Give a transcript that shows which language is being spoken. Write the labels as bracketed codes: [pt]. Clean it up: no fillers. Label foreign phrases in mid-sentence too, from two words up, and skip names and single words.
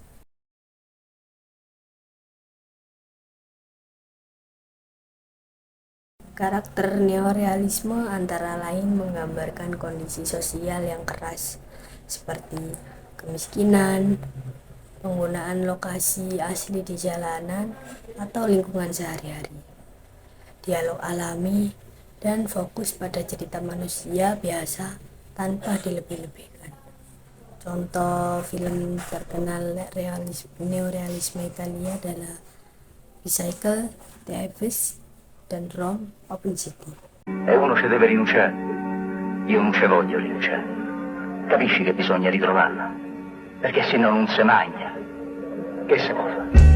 [id] Karakter neorealisme antara lain menggambarkan kondisi sosial yang keras, seperti kemiskinan, penggunaan lokasi asli di jalanan atau lingkungan sehari-hari, dialog alami, dan fokus pada cerita manusia biasa tanpa dilebih-lebihkan. Contoh film terkenal neorealisme Italia adalah Bicycle, The Abyss, dan Rome Open City. [it] E uno ci deve rinunciare. Io non ci voglio rinunciare. Capisci che bisogna ritrovarla? Perché se no non si mangia. Che si può fare?